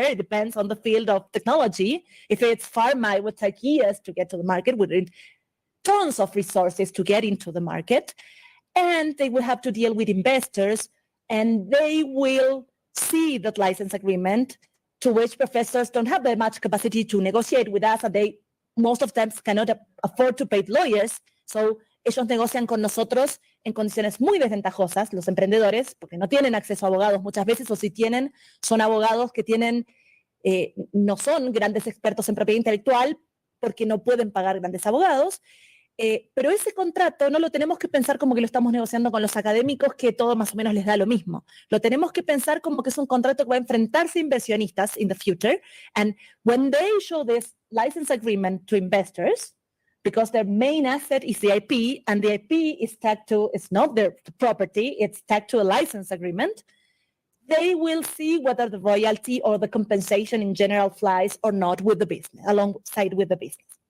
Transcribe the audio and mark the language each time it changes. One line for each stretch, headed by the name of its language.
English: It depends on the field of technology. If it's pharma, it would take years to get to the market, would need tons of resources to get into the market. And they will have to deal with investors, and they will see that license agreement, to which professors don't have that much capacity to negotiate with us, and they most of them cannot afford to pay lawyers. So
Spanish: ellos negocian con nosotros en condiciones muy desventajosas, los emprendedores, porque no tienen acceso a abogados muchas veces, o si tienen, son abogados que tienen, no son grandes expertos en propiedad intelectual porque no pueden pagar grandes abogados. Pero ese contrato no lo tenemos que pensar como que lo estamos negociando con los académicos, que todo más o menos les da lo mismo. Lo tenemos que pensar como que es un contrato que va a enfrentarse a inversionistas
English: in the future. And when they show this license agreement to investors, because their main asset is the IP, and the IP is tagged to, it's not their property, it's tagged to a license agreement, they will see whether the royalty or the compensation in general flies or not with the business, alongside with the business.